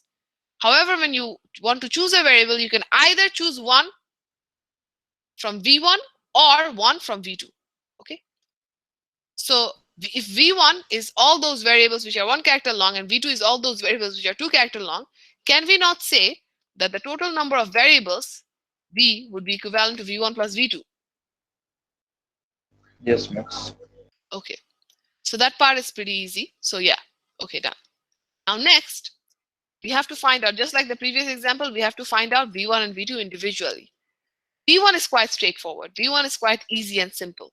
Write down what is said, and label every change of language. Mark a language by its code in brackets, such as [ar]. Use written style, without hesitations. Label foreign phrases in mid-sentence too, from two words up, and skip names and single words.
[en] However, when you want to choose a variable, you can either choose one from v1 or one from v2, okay? So if v1 is all those variables which are 1 character long and v2 is all those variables which are 2 character long, can we not say that the total number of variables v would be equivalent to v1 plus v2? Yes, Max. Okay, so that part is pretty easy. So yeah, okay, done. Now next, we have to find out, just like the previous example, we have to find out v1 and v2 individually. v1 is quite straightforward. v1 is quite easy and simple.